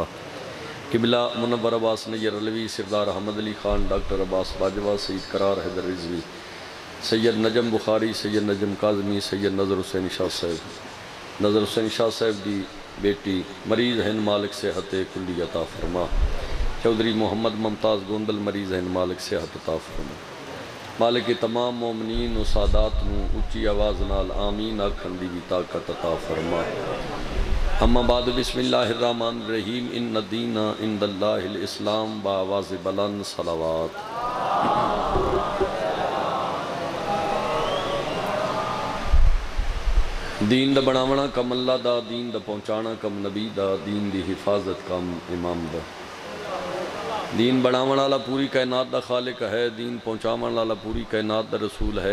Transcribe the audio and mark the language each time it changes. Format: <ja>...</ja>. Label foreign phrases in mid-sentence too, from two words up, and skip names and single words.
<ur>قبلہ منور عباس نیر علوی سردار احمد علی خان ڈاکٹر عباس باجوہ سعید قرار حیدر رضوی سید نجم بخاری سید نجم کاظمی سید نذر حسین شاہ صاحب کی بیٹی مریض ہیں مالک صحت کلی عطا فرما. چوہدری محمد ممتاز گوندل مریض ہیں مالک صحت عطا فرما.</ur> <pa>مالک کے تمام مومنین و سادات نوں اچی آواز نال آمین آکھن دی بھی طاقت عطا فرما.</pa> <ar>أما بعد بسم الله الرحمن الرحيم إن الدين عند الله الإسلام</ar> <ur>بآوازِ بلند صلوات.</ur> <pa>دین دا بناونا کم اللہ دا، دین دا پہنچانا کم نبی دا، دین دی حفاظت کم امام دا. دین بناون والا پوری کائنات دا خالق ہے، دین پہنچاون والا پوری کائنات دا رسول ہے.</pa>